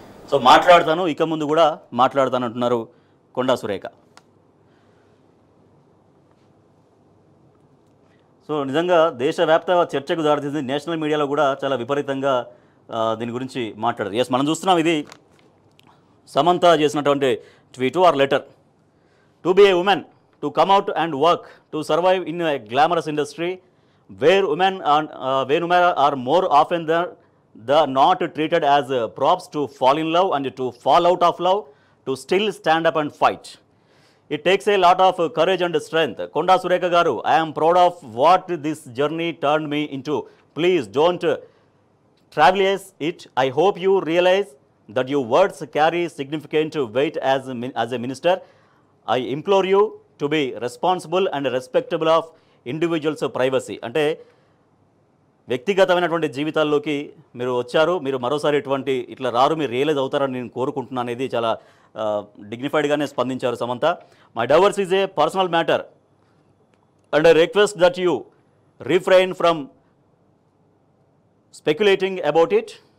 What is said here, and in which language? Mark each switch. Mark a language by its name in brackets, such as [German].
[Telugu] So మాట్లాడతాను, ఇక ముందు కూడా మాట్లాడతాను అంటున్నారు కొండా సురేఖ. సో నిజంగా దేశవ్యాప్త చర్చకు దారితీసింది. నేషనల్ మీడియాలో కూడా చాలా విపరీతంగా దీని గురించి మాట్లాడారు. ఎస్, మనం చూస్తున్నాం ఇది సమంత చేసినటువంటి tweet R letter. [English] To be a woman, to come out and work, to survive in a glamorous industry where women are more often the not treated as props to fall in love and to fall out of love, to still stand up and fight. It takes a lot of courage and strength. Konda Surekha garu, I am proud of what this journey turned me into. Please don't trivialize it. I hope you realize that your words carry significant weight as a minister. I implore you to be responsible and respectable of individuals' privacy. [Telugu] Ante వ్యక్తిగతమైనటువంటి జీవితాల్లోకి మీరు వచ్చారు, మీరు మరోసారి ఇట్లా రారు, మీరు realise అవుతారని నేను కోరుకుంటున్నాను అనేది చాలా డిగ్నిఫైడ్గానే స్పందించారు Samantha. [English] My divorce is a personal matter and I request that you refrain from speculating about it.